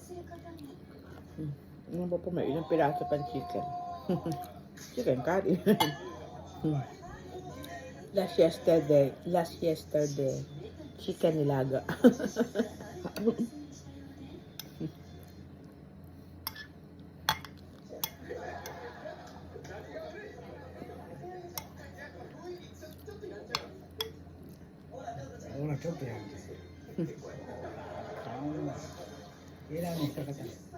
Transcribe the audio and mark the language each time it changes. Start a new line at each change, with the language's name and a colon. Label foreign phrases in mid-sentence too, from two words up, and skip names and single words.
Filipino: Ano ba po, may ilang piraso pang chicken.
English: Chicken curry. Last yesterday, chicken nilaga.
Japanese: Ora ちょっとやるんですよ。エラーに引っかかった。